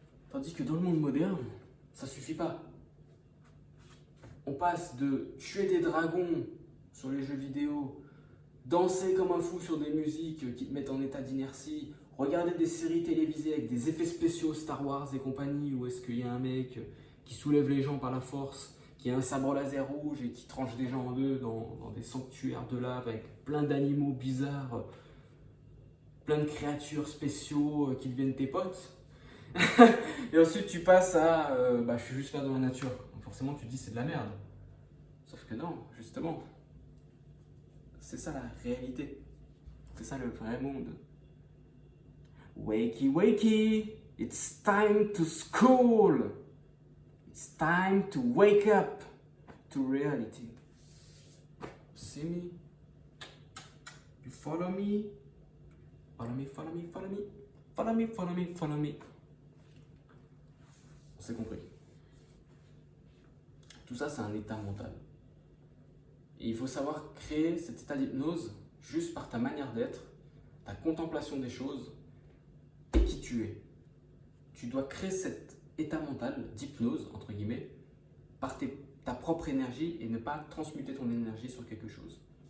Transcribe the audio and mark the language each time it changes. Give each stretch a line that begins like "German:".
French: Tandis que dans le monde moderne, ça suffit pas. On passe de tuer des dragons sur les jeux vidéo, danser comme un fou sur des musiques qui te mettent en état d'inertie, regarder des séries télévisées avec des effets spéciaux Star Wars et compagnie, où est-ce qu'il y a un mec qui soulève les gens par la force, qui a un sabre laser rouge et qui tranche des gens en deux dans des sanctuaires de lave avec plein d'animaux bizarres, plein de créatures spéciaux qui deviennent tes potes. Et ensuite tu passes à je suis juste là dans la nature. Donc forcément tu te dis c'est de la merde. Sauf que non, justement, c'est ça la réalité. C'est ça le vrai monde.
English: Wakey, wakey, it's time to school. It's time to wake up to reality. See me? You follow me? Follow me, follow me, follow me. Follow me, follow me, follow me.
French: On s'est compris. Tout ça, c'est un état mental. Et il faut savoir créer cet état d'hypnose juste par ta manière d'être, ta contemplation des choses et qui tu es. Tu dois créer cet état mental d'hypnose, entre guillemets, par ta propre énergie et ne pas transmuter ton énergie sur quelque chose.